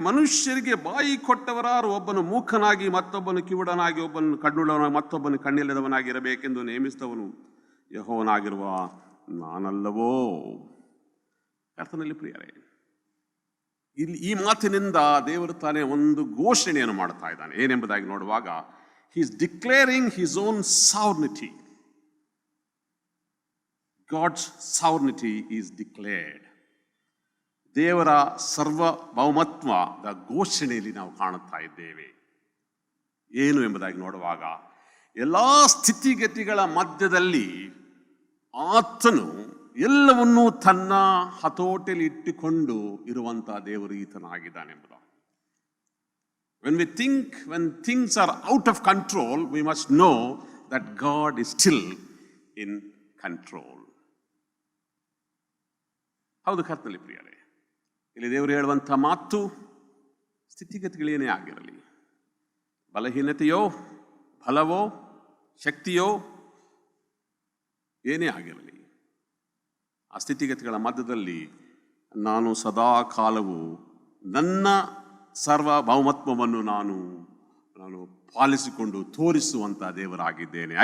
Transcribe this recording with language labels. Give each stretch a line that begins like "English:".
Kannada: ಮನುಷ್ಯರಿಗೆ ಬಾಯಿ ಕೊಟ್ಟವರಾರು, ಒಬ್ಬನು ಮೂಕನಾಗಿ, ಮತ್ತೊಬ್ಬನು ಕಿವುಡನಾಗಿ, ಒಬ್ಬನು ಕಣ್ಣುಳ್ಳವನಾಗಿ, ಮತ್ತೊಬ್ಬನು ಕಣ್ಣಿಲ್ಲದವನಾಗಿ ಇರಬೇಕೆಂದು ನೇಮಿಸಿದವನು ಯೆಹೋವನಾಗಿರುವ ನಾನಲ್ಲವೋ. ಕರ್ತನಲ್ಲಿ ಪ್ರಿಯರೇ, ಇಲ್ಲಿ ಈ ಮಾತಿನಿಂದ ದೇವರು ತಾನೇ ಒಂದು ಘೋಷಣೆಯನ್ನು ಮಾಡ್ತಾ ಇದ್ದಾನೆ. ಏನೆಂಬುದಾಗಿ ನೋಡುವಾಗ,
English: he is declaring his own sovereignty. God's sovereignty is declared.
Kannada: ದೇವರ ಸಾರ್ವಭೌಮತ್ವದ ಘೋಷಣೆಯಲ್ಲಿ ನಾವು ಕಾಣುತ್ತಾ ಇದ್ದೇವೆ. ಏನು ಎಂಬುದಾಗಿ ನೋಡುವಾಗ ಎಲ್ಲ ಸ್ಥಿತಿಗತಿಗಳ ಮಧ್ಯದಲ್ಲಿ ಆತನು ಎಲ್ಲವನ್ನೂ ತನ್ನ ಹತೋಟಿಯಲ್ಲಿ ಇಟ್ಟುಕೊಂಡು ಇರುವಂಥ ದೇವರು ಈತನಾಗಿದ್ದಾನೆಂಬುದು.
English: When things are out of control, we must know that God is still in control.
Kannada: ಹೌದು ಕರ್ತನಲ್ಲಿ ಪ್ರಿಯರೇ, ಇಲ್ಲಿ ದೇವರು ಹೇಳುವಂಥ ಮಾತು, ಸ್ಥಿತಿಗತಿಗಳೇನೇ ಆಗಿರಲಿ, ಬಲಹೀನತೆಯೋ ಬಲವೋ ಶಕ್ತಿಯೋ ಏನೇ ಆಗಿರಲಿ, ಆ ಸ್ಥಿತಿಗತಿಗಳ ಮಧ್ಯದಲ್ಲಿ ನಾನು ಸದಾ ಕಾಲವು ನನ್ನ ಸಾರ್ವಭೌಮತ್ವವನ್ನು ನಾನು ಪಾಲಿಸಿಕೊಂಡು ತೋರಿಸುವಂಥ ದೇವರಾಗಿದ್ದೇನೆ.